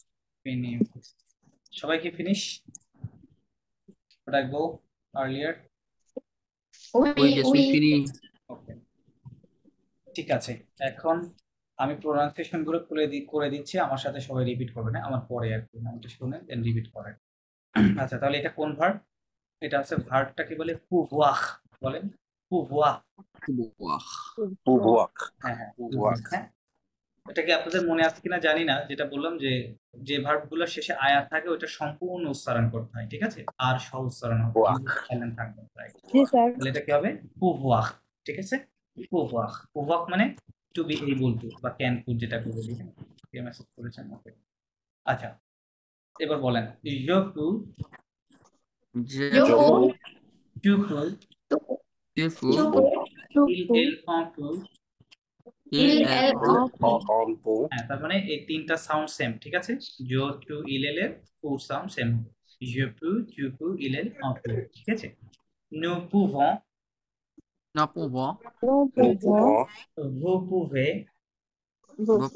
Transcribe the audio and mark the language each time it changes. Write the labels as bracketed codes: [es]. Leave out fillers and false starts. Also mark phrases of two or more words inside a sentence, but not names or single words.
[bn] সবাই কি ফিনিশ? [en] Should I go earlier? [fr] Oui, je suis fini. [en] Okay. [bn] ঠিক আছে, এখন আমি প্রোনাউন্সিয়েশন গুলো করে দিচ্ছি, আমার সাথে সবাই রিপিট করবে না, আমার পরে আর কি নামটা শুনে দেন রিপিট করেন। আচ্ছা, তাহলে এটা কোন ভার্ব? এটা হচ্ছে ভার্বটা কি বলে? pouvoir বলেন, pouvoir। [fr] Pouvoir. [bn] হ্যাঁ হ্যাঁ, [fr] Pouvoir. [bn] হ্যাঁ। এটা কি আপনাদের মনে আছে কিনা জানি না, যেটা বললাম যে যে ভার্বগুলোর শেষে আয়ার থাকে ওটা সম্পূর্ণ উচ্চারণ করতে হয়, ঠিক আছে? আর সহ উচ্চারণ হবে, [fr] Pouvoir. [bn] সাইলেন্ট থাকবে, রাইট? জি স্যার। তাহলে এটা কি হবে? pouvoir, ঠিক আছে? [fr] pouvoir, pouvoir [bn] মানে [en] to be able to [bn] বা [en] can could, [bn] যেটা বলি। কে মেসেজ করেছেন? ওকে, আচ্ছা, এবার বলেন [fr] je peux, Je Je Je peux, peux. tu peux, tu tu fous, peux, il elle on peut। il, il, elle, elle, on peut. On peut. [bn] হ্যাঁ, তার মানে এই তিনটা সাউন্ড সেম, ঠিক আছে? [fr] je, tu, il, elle এর [en] four sound same [fr] হবে। je peux, tu peux, il, elle, on peut, [bn] ঠিক আছে? [fr] nous pouvons, nous pouvons, Nous Nous pouvons, pouvons. vous pouvez, vous